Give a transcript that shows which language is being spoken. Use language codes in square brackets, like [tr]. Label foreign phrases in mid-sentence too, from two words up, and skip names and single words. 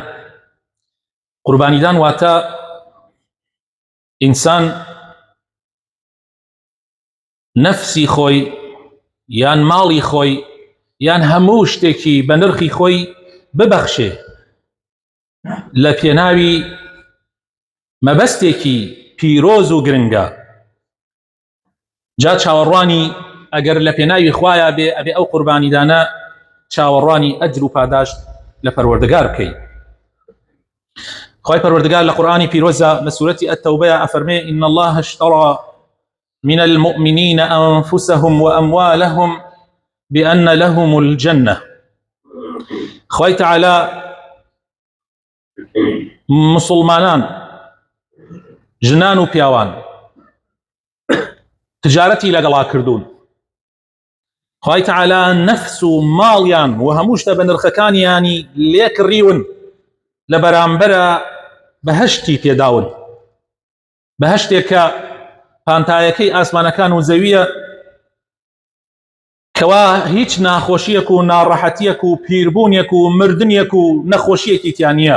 [ckb] قوربانیدان واتە ئینسان نەفسی خۆی یان ماڵی خۆی یان هەموو شتێکی بە نرخی خۆی ببەخشێ لە پێناوی مەبەستێکی پیرۆز و گرنگە. جا چاوەڕوانی ئەگەر لە پێناوی خوایە بێ، ئەبێ ئەو قوربانیدانە چاوەڕوانی ئەجر و پاداشت لە پەروەردگار بکەی. خوای پەروەردگار لە قورئانی پیرۆزە لە سوورەتی التەوبەیە ئەفەرمێ: [ar] إن الله اشترى من المؤمنين أنفسهم وأموالهم بأن لهم الجنة. [ckb] خوای تعالی مسلمانان، ژنان و پیاوان، تجارەتی لەگەڵا کردوون. خوای تعالی نەفس و ماڵیان و هەموو شتە بە نرخەکانیانی لێکڕیون لە بەرامبەرە بەهەشتی پێداون، بەهەشتێک کە پانتایەکەی ئاسمانەکان و زەویە، کەوا هیچ ناخۆشیەک و ناڕەحەتیەک و پیربوونیەک و مردنیەک و نەخۆشیەکی تیان نییە.